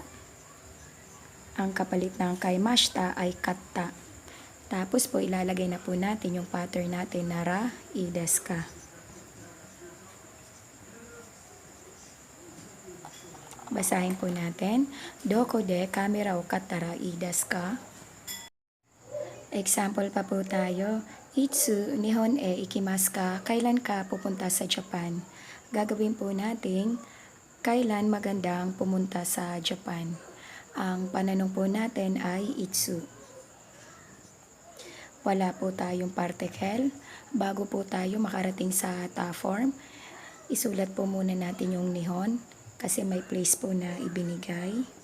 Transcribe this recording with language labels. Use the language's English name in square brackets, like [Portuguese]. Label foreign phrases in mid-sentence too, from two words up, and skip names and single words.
[Filipino] Ang kapalit ng kaimashita ay katta. Tapos po ilalagay na po natin yung pattern natin na ra, ideska. Basahin po natin. [Japanese] どこでカメラを買ったらいいですか? [Filipino] Example pa po tayo. [Japanese] いつ日本へ行きますか? [Filipino] Kailan ka pupunta sa Japan? Gagawin po natin, kailan magandang pumunta sa Japan? Ang pananong po natin ay itsu. Wala po tayong particle. Bago po tayo makarating sa ta form, isulat po muna natin yung nihon kasi may place po na ibinigay.